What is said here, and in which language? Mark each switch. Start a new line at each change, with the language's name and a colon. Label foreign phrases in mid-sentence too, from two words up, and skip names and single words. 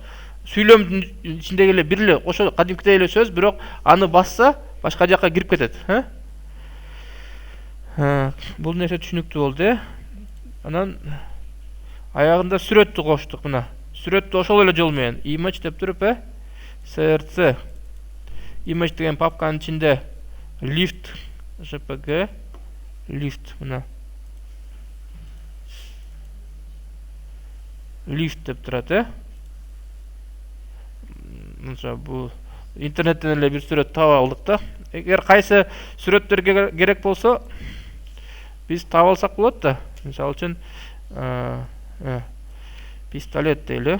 Kyrgyz: Сүйлөмдүн ичиндеги эле бир эле ошо кадимкидей эле сөз, бирок аны басса башка жакка кирип кетет, Бул нерсе түшүнүктүү болду, Анан аягында сүрөттү коштук, мына. Сүрөттү ошол эле жол менен image деп туруп, CRC. Image деген папканын ичинде lift JPG, lift, мына. Lift деп турат, Мынча бул интернеттен эле бир сүрөт таап алдык да. Эгер кайсы сүрөттөр керек болсо, биз таап алсак болот да. Мисалы үчүн пистолет дейли.